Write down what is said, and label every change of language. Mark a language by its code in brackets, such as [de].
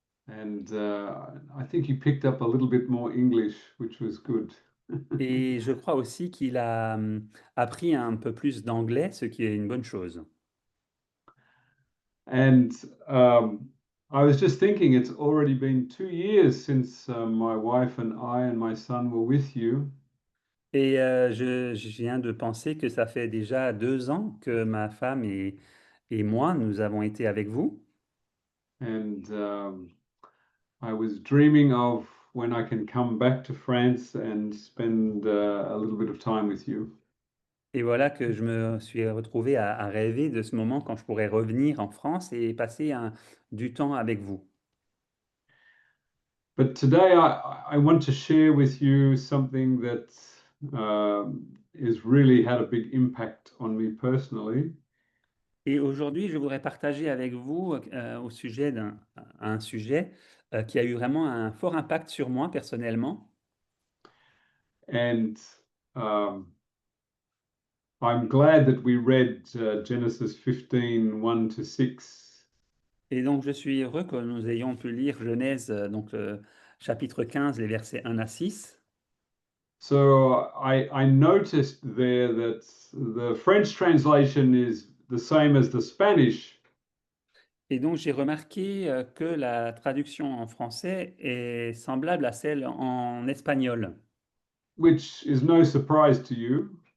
[en] And I think you picked up a little bit more English, which was good. [fr] Et je crois aussi qu'il a appris un peu plus d'anglais, ce qui est une bonne chose. [en] And I was just thinking, it's already been 2 years since my wife and I and my son were with you. [fr] Et je viens de penser que ça fait déjà 2 ans que ma femme et moi, nous avons été avec vous. [en] And I was dreaming of when I can come back to France and spend a little bit of time with you. [fr] Et voilà que je me suis retrouvé à rêver de ce moment quand je pourrais revenir en France et passer du temps avec vous. [en] But today I want to share with you something that has really had a big impact on me personally. [fr] Et aujourd'hui, je voudrais partager avec vous au sujet un sujet qui a eu vraiment un fort impact sur moi personnellement. [en] And um, I'm glad that we read Genesis 15, 1 to 6. [fr] Et donc, je suis heureux que nous ayons pu lire Genèse, chapitre 15, les versets 1 à 6. [en] So I noticed there that the French translation is the same as the Spanish. [fr] Et donc, j'ai remarqué que la traduction en français est semblable à celle en espagnol, [en] Which is no surprise to you.